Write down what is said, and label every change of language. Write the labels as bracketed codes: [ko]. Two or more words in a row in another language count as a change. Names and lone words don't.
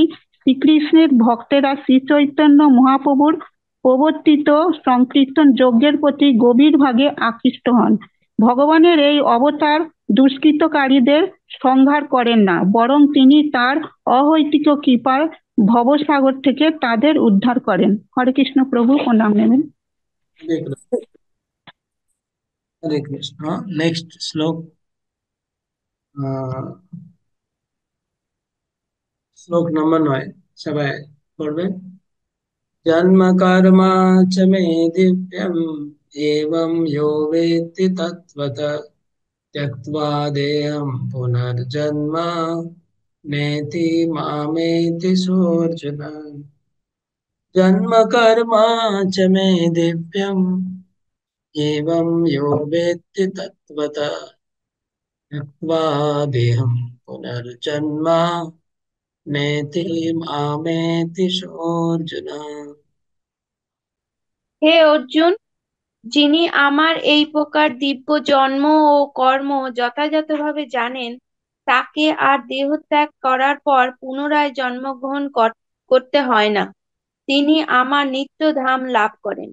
[bn] শ্রীকৃষ্ণের ভক্তেরা শ্রী চৈতন্য মহাপ্রভুর প্রবর্তিত সংকীর্তন যজ্ঞের প্রতি গভীরভাবে আকৃষ্ট হন। ভগবানের এই অবতার দুষ্কৃতকারীদের সংহার করেন না, বরং তিনি তার অহৈতুক কৃপার ভবসাগর থেকে তাদের উদ্ধার করেন। [sa] হরে কৃষ্ণ। [bn] প্রভু প্রণাম নেবেন। [sa] हरे कृष्ण। [bn] নেক্সট শ্লোক, শ্লোক নম্বর 9 সবাই পড়বেন। [sa] जन्म कर्म च मे दिव्यम् एवं यो वेत्ति तत्त्वतः त्यक्त्वा देहं पुनर्जन्म नेति मामेति सोऽर्जुन। जन्म कर्म च मे दिव्यम् एवं यो वेत्ति तत्त्वतः त्यक्त्वा देहं पुनर्जन्म नेति मामेति सोऽर्जुन। [bn] হে অর্জুন, যিনি আমার এই প্রকার দিব্য জন্ম ও কর্ম যথাযথভাবে জানেন, তাকে আর দেহত্যাগ করার পর পুনরায় জন্মগ্রহণ করতে হয় না। তিনি আমার নিত্য ধাম লাভ করেন।